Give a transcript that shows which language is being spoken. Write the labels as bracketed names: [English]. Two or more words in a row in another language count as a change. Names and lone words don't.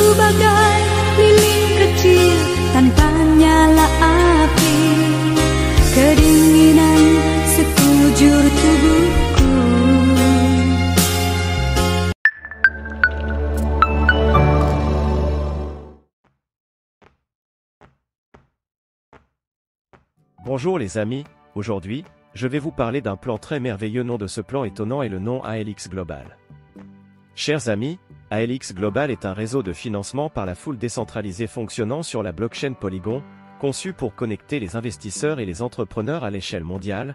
[Indonesian] bagai lilin kecil tanpa nyala api, kedinginan sekujur tubuhku. [French] Bonjour les amis, aujourd'hui, je vais vous parler d'un plan très merveilleux. Nom de ce plan étonnant est le nom ALX Global. Chers amis, ALX Global est un réseau de financement par la foule décentralisé fonctionnant sur la blockchain Polygon, conçu pour connecter les investisseurs et les entrepreneurs à l'échelle mondiale.